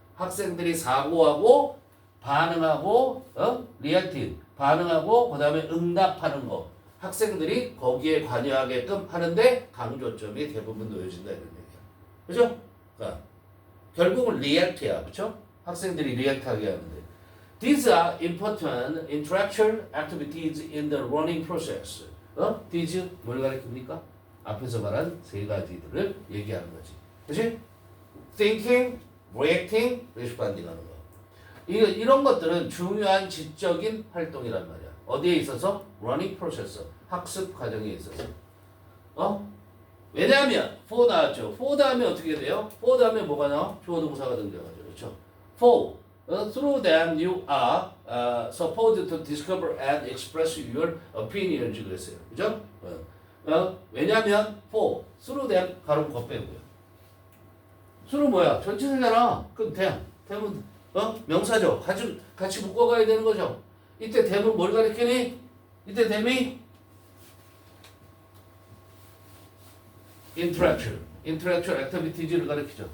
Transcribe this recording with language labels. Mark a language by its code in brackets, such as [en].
[ko] 학생들이 사고하고 반응하고 reacting 반응하고 그다음에 응답하는 거. 학생들이 거기에 관여하게끔 하는데 강조점이 대부분 놓여진다 이런 얘기야. 그죠? 그러니까 결국은 리액트야. 그렇죠? 학생들이 리액트하게 하는데 [en] These are important intellectual activities in the learning process. [ko] These 뭘 가리킵니까? 앞에서 말한 세 가지들을 얘기하는 거지. 그렇지? [en] Thinking, reacting, responding [ko] 하는 거. 이런 것들은 중요한 지적인 활동이란 말이야. 어디에 있어서? [en] learning process. [ko] 학습 과정에 있어서. 왜냐하면 for 나왔죠. for 다음에 어떻게 돼요? for 다음에 뭐가 나와? 주어 동사가 등장하죠. 그렇죠? [en] for through them you are supposed to discover and express your opinions [ko] 그랬어요. 그죠? 왜냐하면 [en] for through them [ko] 가로 거 빼고요. through 뭐야? 전치사잖아. 그럼 대문 명사죠. 같이 묶어가야 되는 거죠. 이때 대문 뭘 가리키니? 이때 대미 [en] intellectual activities를 [ko] 가리키죠.